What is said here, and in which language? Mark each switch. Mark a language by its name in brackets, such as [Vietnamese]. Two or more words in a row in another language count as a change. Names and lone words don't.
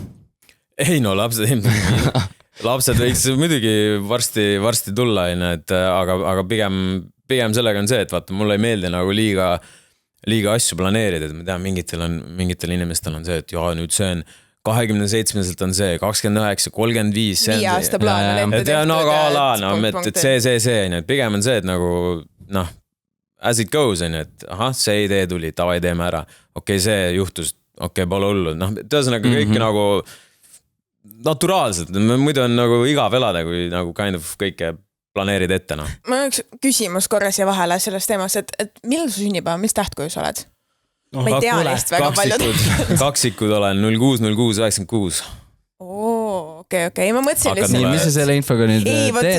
[Estonian] Ei no, lapsed võiks muidugi varsti tulla, aga pigem sellega on see, et vaata, mulle ei meeldi nagu liiga asju planeerida, et ma tean, mingitel inimestel on see, et jaa, nüüd see on 27-selt on see, 29, 35, see on see. 5 aasta plaan on ette tehtud. Et see, pigem on see, et nagu, [English] as it goes, [Estonian] et see idee tuli, tavai teeme ära. Okei, see juhtus, pole hullu. Tõesõnaga kõike nagu naturaalselt, muidu on nagu igav elada, kui nagu [English] kind of [Estonian] kõike planeerid ette. Ma üks küsimus korras ja vahele sellest teemast, et millal su sünnipäeva, mis tähtkuju sa oled? Ma ei tea neist väga palju. Kaksikud olen 06-06-96. Okei. Ma mõtlesin lihtsalt. Mis sa selle infoga nüüd teed?